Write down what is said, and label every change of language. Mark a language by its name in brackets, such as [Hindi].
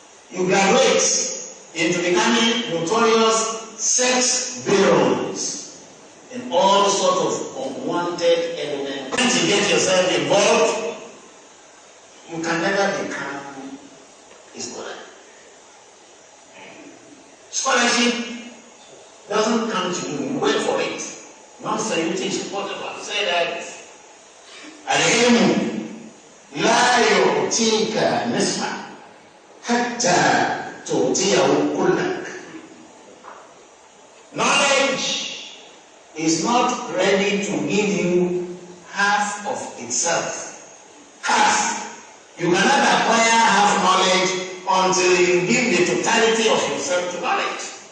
[English] You graduate into becoming notorious sex barons and all sorts of unwanted elements. Once you get yourself involved, you can never become a scholar. Scholarship doesn't come to you, you wait for it. Not salutation, whatever. Say that [Arabic] العلم لا يعطيك نصفا حتى تعطيه كلك. [English] Knowledge is not ready to give you half of itself. Half. You cannot acquire half knowledge until you give the totality of yourself to knowledge.